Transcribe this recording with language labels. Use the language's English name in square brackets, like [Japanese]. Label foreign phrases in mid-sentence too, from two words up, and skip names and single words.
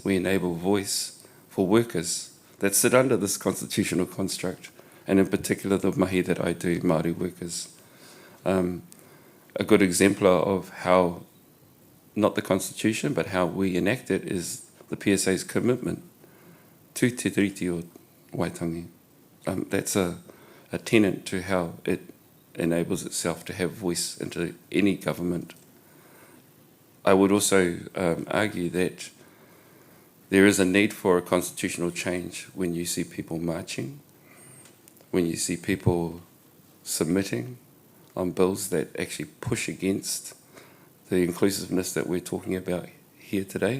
[English] We enable voice for workers that sit under this constitutional construct, and in particular the mahi that I do, Māori workers. A good exemplar of how, not the constitution, but how we enact it is the PSA's commitment to te tiriti o Waitangi. That's a tenet to how it enables itself to have voice into any government. I would also argue that there is a need for a constitutional change when you see people marching, when you see people submitting on bills that actually push against the inclusiveness that we're talking about here today.